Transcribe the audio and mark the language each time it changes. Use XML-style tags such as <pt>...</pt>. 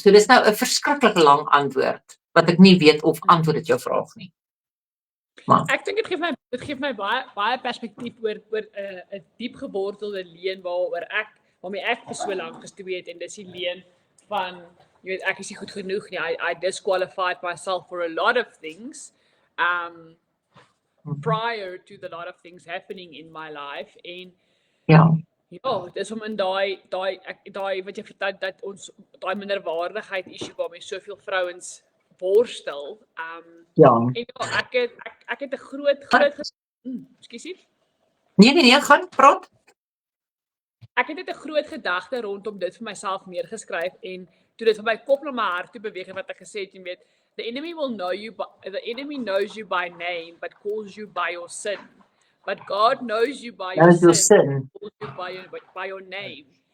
<af>So dis nou 'n verskriklike lang antwoord wat ek nie weet of antwoord dit jou vraag nie. Maar Ek dink dit gee my baie perspektief oor 'n diep gewortelde leen waarmee ek vir so lank gestudeer het en dis die leen van jy weet ek is nie goed genoeg nie.</af> <en>I disqualified myself for a lot of things prior to the lot of things happening in my life</en> <af>en ja, dis om in daai wat jy vertel dat ons daai minderwaardigheid issue waarmee soveel vrouens worstel. ja. En ja, ek het 'n groot ekskuusie. Nee, gaan praat. Ek het net 'n groot gedagte rondom dit vir myself neergeskryf en toe dit vir my kop na my hart toe beweeg wat ek gesê het, jy weet,</af> <en>the enemy knows you by name but calls you by your sin. But God knows you by your sin, calls you by your name.</en>